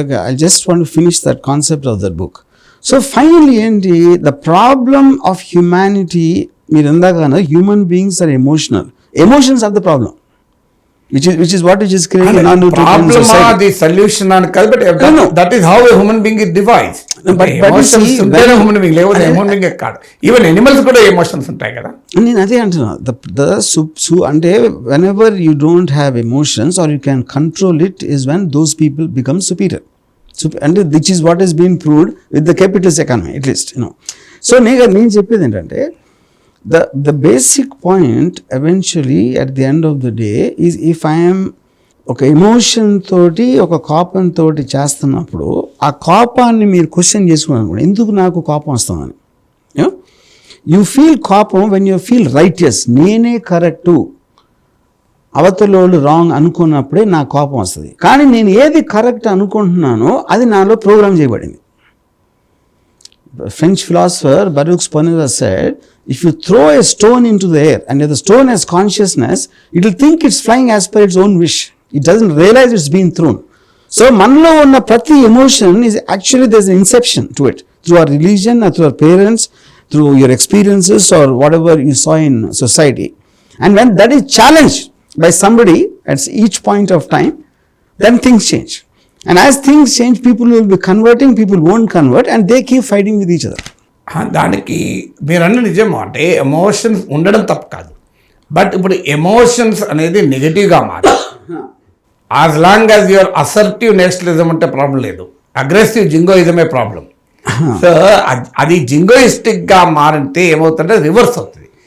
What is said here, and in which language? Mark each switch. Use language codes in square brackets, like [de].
[en] I just want to finish that concept of that book. So finally ఏంటి the problem of humanity, [te] మీరు ఇందాక [en] Human beings are emotional, emotions are the problem. Which is what is creating non-nutrition society. The solution and that is how a human being is devised. But [te] emotions ఉంటాయి human being లేవు, human being కాదు. Even animals కూడా emotions ఉంటాయి కదా. నేను అదే అంటున్నా. [en] అంటే whenever you don't have emotions or you can control it is when those people become superior. And which is what has been proved with the capitalist economy at least, [te] So నేను చెప్పేది ఏంటంటే [en] the basic point eventually at the end of the day is if I am [te] ఒక emotion తోటి ఒక కోపం తోటి చేస్తున్నప్పుడు ఆ కోపాన్ని మీరు క్వశ్చన్ చేసుకున్నాను, ఎందుకు నాకు కోపం వస్తుందని. [en] you feel కోపం when you feel righteous, [te] నేనే కరెక్టు అవతలోళ్ళు రాంగ్ అనుకున్నప్పుడే నాకు కోపం వస్తుంది. కానీ నేను ఏది కరెక్ట్ అనుకుంటున్నానో అది నాలో ప్రోగ్రామ్ చేయబడింది. [en] French philosopher Baruch Spinoza said, if you throw a stone into the air and if the stone has consciousness, it will think it's flying as per its own wish. It doesn't realize it's being thrown. So [te] manlo unna prati [en] emotion is actually there's an inception to it through our religion or through our parents, through your experiences or whatever you saw in society. And when that is challenged by somebody at each point of time, then things change. And as things change, people will be converting, people won't convert, and they keep fighting with each other. [te] దానికి మీరన్న నిజమో అంటే emotions ఉండడం తప్పు కాదు. But ఇప్పుడు emotions అనేది నెగటివ్గా మారి as long as your assertive nationalism అంటే ప్రాబ్లం లేదు, అగ్రెసివ్ జింగోయిజమే ప్రాబ్లం. సో అది జింగోయిస్టిక్గా మారితే ఏమవుతుందంటే రివర్స్ అవుతుంది.